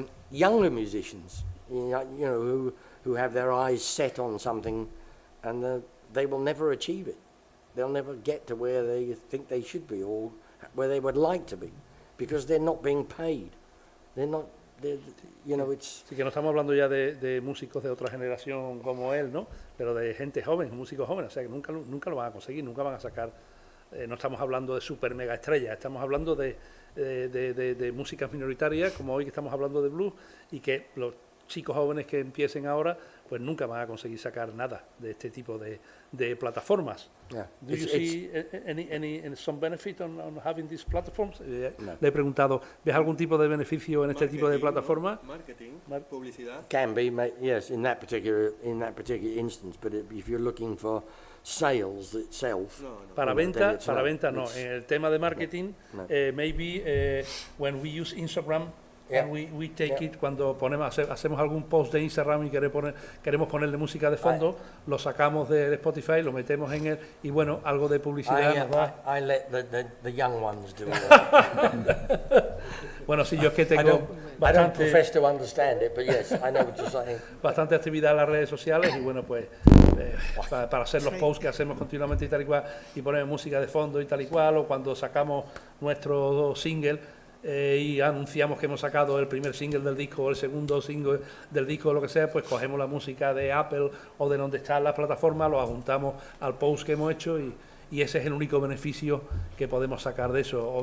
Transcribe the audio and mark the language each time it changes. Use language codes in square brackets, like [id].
[en] Younger musicians, you know, who have their eyes set on something, and they will never achieve it. They'll never get to where they think they should be, or where they would like to be, because they're not being paid. You know, it's... [es] Así que no estamos hablando ya de músicos de otra generación como él, ¿no? Pero de gente joven, músicos jóvenes, o sea que nunca lo van a conseguir, nunca van a sacar. No estamos hablando de super mega estrellas, estamos hablando de músicas minoritarias, como hoy que estamos hablando de blues, y que los chicos jóvenes que empiecen ahora, pues nunca van a conseguir sacar nada de este tipo de plataformas. [en] Yeah. Do you see any some benefit on having these platforms? No. [es] Le he preguntado, ¿ves algún tipo de beneficio en este tipo de plataformas? Marketing, publicidad. [en] Can be, yes, in that particular instance, but if you're looking for sales itself, [es] Para venta no. En el tema de marketing, [en] No. Maybe when we use Instagram, Yeah. and we take it, [es] cuando hacemos algún post de Instagram y queremos ponerle música de fondo, lo sacamos de Spotify, lo metemos en él y bueno, algo de publicidad nos da. [en] I let the young ones do it. [es] Bueno, sí, yo es que [en] I [es] tengo [en] don't profess to understand it, but yes, I know what you're saying. [es] bastante actividad en las redes sociales y bueno, pues para hacer los posts que hacemos continuamente y tal y cual, y poner música de fondo y tal y cual, o cuando sacamos nuestro single y anunciamos que hemos sacado el primer single del disco o el segundo single del disco o lo que sea, pues cogemos la música de Apple o de donde está la plataforma, lo adjuntamos al post que hemos hecho y ese es el único beneficio que podemos sacar de eso.